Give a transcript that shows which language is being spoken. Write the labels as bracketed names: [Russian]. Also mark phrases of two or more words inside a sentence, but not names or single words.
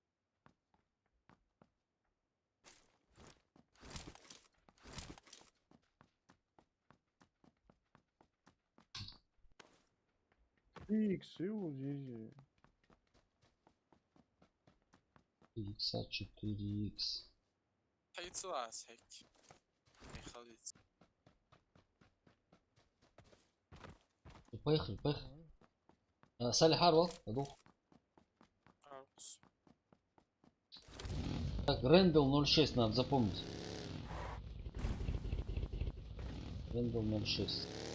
[Russian] Икс, и вот здесь. 3х, 4х. [Arabic] هيطلع هيك هيخلص. [Russian] Поехали. Салли Харвелл, подох. [Arabic] عروس. [Russian] Так, Рэндалл 06 надо запомнить. Рэндалл 06.